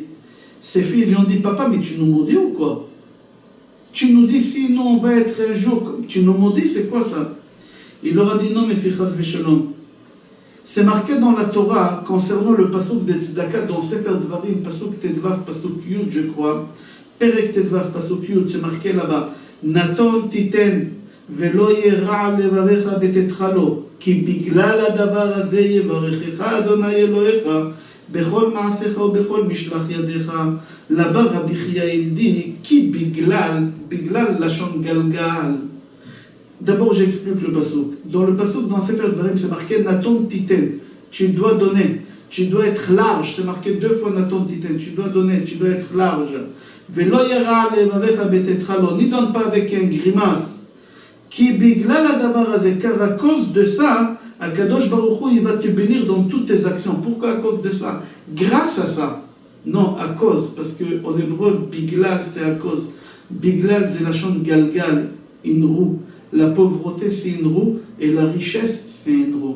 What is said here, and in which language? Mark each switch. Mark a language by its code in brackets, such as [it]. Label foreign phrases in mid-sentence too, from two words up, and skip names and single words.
[fr] Ces filles lui ont dit, papa, mais tu nous maudis ou quoi? Tu nous dis, sinon on va être un jour, tu nous maudis, c'est quoi ça? Il leur a dit, non, mes filles, [he] חס ושלום. [fr] C'est marqué dans la Torah, concernant le pasuk de Tzedaka, dans Sefer Dvarim, [he] פסוק טו פסוק י, [fr] je crois, [he] פרק טו פסוק י, [fr] c'est marqué là-bas, [he] נתון תתן ולא ירע לבבך בתתך לו כי בגלל הדבר הזה יברכך אדוני אלוהיך בכל מעשיך ובכל משלח ידיך. [fr] Là-bas, Rabbi Chia il dit, [he] כי בגלל לשון גלגל. [fr] D'abord, j'explique le pasuk. Dans le pasuk, dans Sefer Dvarim, c'est marqué [he] נתון תתן. [fr] Tu dois donner. Tu dois être large. C'est marqué 2 fois [he] נתון תתן. [fr] Tu dois donner. Tu dois être large. [he] ולא ירע לבבך בתתך לו. [fr] N'y donne pas avec un grimace. [he] כי בגלל הדבר הזה, [fr] car à cause de ça, Akadosh Baruch Hu, il va te bénir dans toutes tes actions. Pourquoi à cause de ça? Grâce à ça. Non, à cause. Parce qu'en hébreu, biglal, c'est à cause. Biglal, c'est la chante galgal, une roue. La pauvreté, c'est une roue. Et la richesse, c'est une roue.